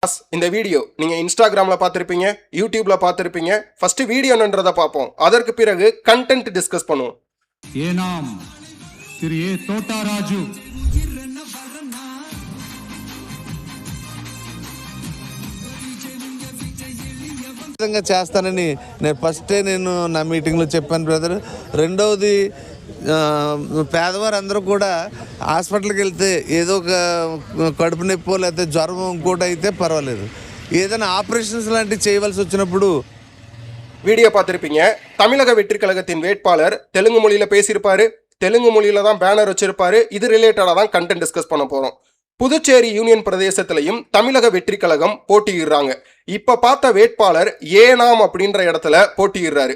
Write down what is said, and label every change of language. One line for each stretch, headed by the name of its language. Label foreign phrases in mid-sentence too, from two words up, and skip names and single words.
Tamil: இந்த வீடியோ நீங்க இன்ஸ்டாகிராம்ல பார்த்திருப்பீங்க, யூடியூப்ல பார்த்திருப்பீங்க.
English: first video
Tamil: என்னன்றதை பார்ப்போம். அதற்கு பிறகு
English: content discuss
Tamil: பண்ணுவோம். ஏனாம் திரு ஏ తోటారాజు
Telugu: చేస్తానని నేను ఫస్టే నా మీటింగ్లో చెప్పాను బ్రదర్. రెండవది పేదవారు అందరూ కూడా హాస్పిటల్కి వెళ్తే ఏదో ఒక కడుపు నొప్పో లేకపోతే జ్వరం ఇంకోటి అయితే పర్వాలేదు, ఏదైనా ఆపరేషన్స్ లాంటివి చేయవలసి వచ్చినప్పుడు
Tamil: வீடியோ பார்த்திருப்பீங்க. தமிழக வெற்றி கழகத்தின் வேட்பாளர் தெலுங்கு மொழியில பேசியிருப்பாரு. தெலுங்கு மொழியில தான் பேனர் வச்சிருப்பாரு. இது ரிலேட்டடா தான்
English: content discuss
Tamil: பண்ண போறோம். புதுச்சேரி யூனியன் பிரதேசத்திலையும் தமிழக வெற்றி கழகம் போட்டியிடுறாங்க. இப்ப பார்த்த வேட்பாளர் ஏனாம் அப்படின்ற இடத்துல போட்டியிடுறாரு.